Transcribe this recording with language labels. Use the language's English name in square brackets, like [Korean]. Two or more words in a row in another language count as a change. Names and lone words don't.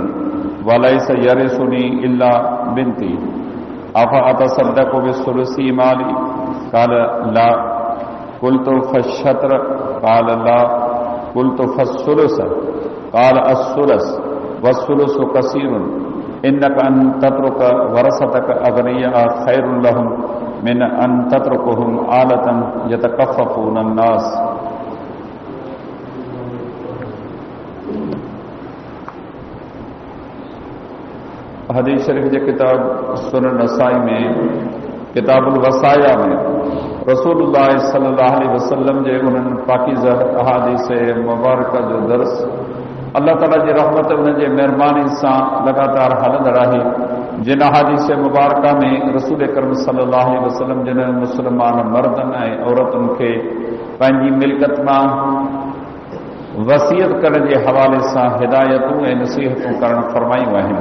[Arabic] وليس يرثني إلا ابنتي أفأتصدق بثلثي مالي قال لا قلت فالشطر قال لا قلت فالثلث قال الثلث والثلث كثير إنك أن تترك ورثتك أغنياء خير لهم من أن تتركهم عالة يتكففون الناس. [Sindhi] हदीस शरीफ जे किताब सुनन नसाई में किताबुल वसाया में रसूलुल्लाह [Arabic] صلى الله عليه وسلم [Sindhi] जे उन्हनि पाकीज़ा अहादीस मुबारक जो दर्स अल्लाह ताला जी रहमत उन जे मेहरबानी सां लगातार हलंदड़ आहे। जिन अहादीस मुबारक में रसूल करम [Arabic] صلى الله عليه وسلم [Sindhi] जिन मुस्लमान मर्दन ऐं औरतुनि खे पंहिंजी मिल्कत मां वसीयत करण जे हवाले सां हिदायतूं ऐं नसीहतूं करण फरमायूं आहिनि।